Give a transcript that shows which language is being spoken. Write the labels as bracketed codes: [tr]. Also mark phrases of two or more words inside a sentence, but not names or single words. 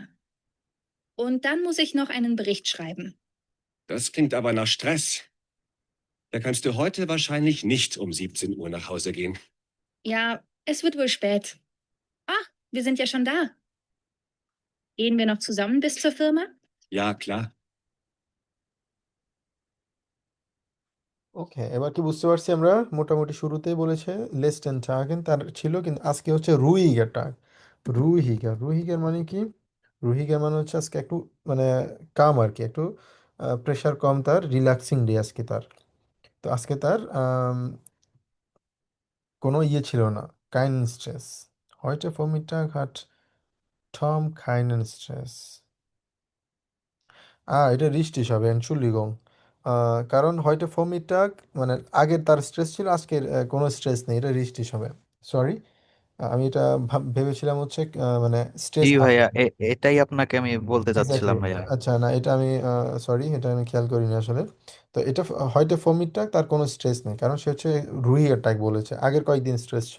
[de] Und dann muss ich noch einen Bericht schreiben. Das klingt aber nach Stress. Da kannst du heute wahrscheinlich nicht um 17 Uhr nach Hause gehen. Ja, es wird wohl spät. Ah, wir sind ja schon da. Gehen wir noch zusammen bis zur Firma? Ja, klar. [bn] ওকে, এবার কি বুঝতে পারছি আমরা? মোটামুটি শুরুতেই বলেছে [de] letzten Tagen [bn] তার ছিল, কিন্তু আজকে হচ্ছে [de] ruhiger Tag. [bn] রুহিগা, রুহিগের মানে কি? রুহিগের মানে হচ্ছে আজকে একটু মানে কাম আর কি, একটু প্রেশার কম, তার [en] relaxing day [bn] আজকে তার। তো আজকে তার কোনো ইয়ে ছিল না, [de] kein Stress. heute Vormittag hat Tom keinen Stress. [bn] এটা richtig হবে, Entschuldigung. কারণ [de] heute Vormittag [bn] মানে আগের তার স্ট্রেস ছিল, আজকের কোনো স্ট্রেস নেই, এটা richtig হবে। সরি, আমি এটা ভেবেছিলাম হচ্ছে মানে জি স্ট্রেস আছে। ভাইয়া, এটাই আপনাকে আমি বলতে এক্স্যাক্টলি। চাচ্ছিলাম ভাইয়া। আচ্ছা, না এটা আমি সরি, এটা আমি খেয়াল করিনি আসলে। তো এটা [de] heute Vormittag [bn] তার কোনো স্ট্রেস নেই, কারণ সে হচ্ছে রুহি অ্যাটাক বলেছে, আগের কয়েকদিন স্ট্রেস ছিল।